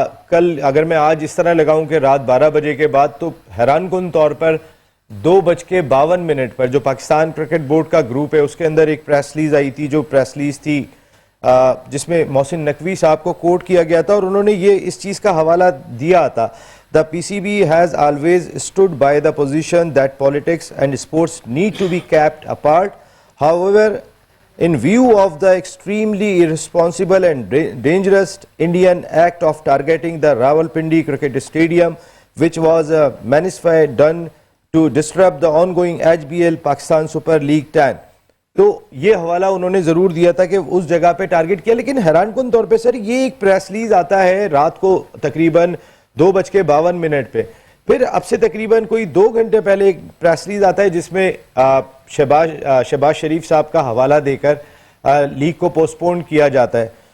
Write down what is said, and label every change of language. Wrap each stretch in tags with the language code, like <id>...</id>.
<ur>کل اگر میں آج اس طرح لگاؤں کہ رات 12 بجے کے بعد، تو حیران کن طور پر 2:52 پر جو پاکستان کرکٹ بورڈ کا گروپ ہے اس کے اندر ایک پریس ریلیز آئی تھی، جو پریس ریلیز تھی جس میں محسن نقوی صاحب کو کوٹ کیا گیا تھا، اور انہوں نے یہ اس چیز کا حوالہ دیا تھا:</ur> <en>The PCB has always stood by the position that politics and sports need to be kept apart. However, in view of the extremely irresponsible and dangerous Indian act of targeting the Rawalpindi Cricket Stadium, which was a manifest done to disrupt the ongoing HBL Pakistan Super League 10.</en> <ur>تو یہ حوالہ انہوں نے ضرور دیا تھا کہ اس جگہ پہ ٹارگٹ کیا، لیکن حیران کن طور پہ سر یہ ایک پریس ریلیز آتا ہے رات کو تقریباً 2:52 پہ، پھر اب سے تقریباً کوئی 2 گھنٹے پہلے ایک پریس ریلیز آتا ہے جس میں شہباز شریف صاحب کا حوالہ دے کر لیگ کو پوسٹ پون کیا جاتا ہے.</ur>